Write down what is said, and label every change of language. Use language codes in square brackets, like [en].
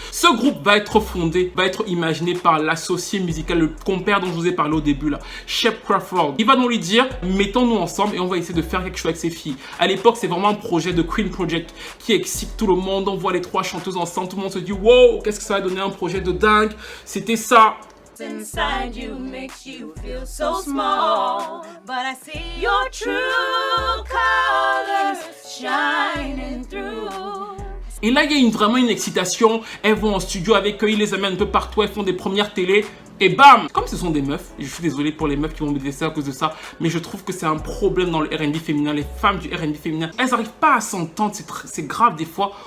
[fr] Ce groupe va être fondé, va être imaginé par l'associé musical, le compère dont je vous ai parlé au début là, Shep Crawford. Il va donc lui dire, mettons-nous ensemble et on va essayer de faire quelque chose avec ces filles. À l'époque, c'est vraiment un projet de Queen Project qui excite tout le monde. On voit les 3 chanteuses ensemble, tout le monde se dit, wow, qu'est-ce que ça va donner, un projet de dingue. C'était ça. [en] Inside you makes you feel so small, but I see your true colors shining through. [fr] Et là, il y a vraiment une excitation. Elles vont en studio avec eux, ils les amènent un peu partout, elles font des premières télés. Et bam! Comme ce sont des meufs, et je suis désolé pour les meufs qui vont me détester à cause de ça, mais je trouve que c'est un problème dans le R&B féminin. Les femmes du R&B féminin, elles n'arrivent pas à s'entendre, c'est grave des fois.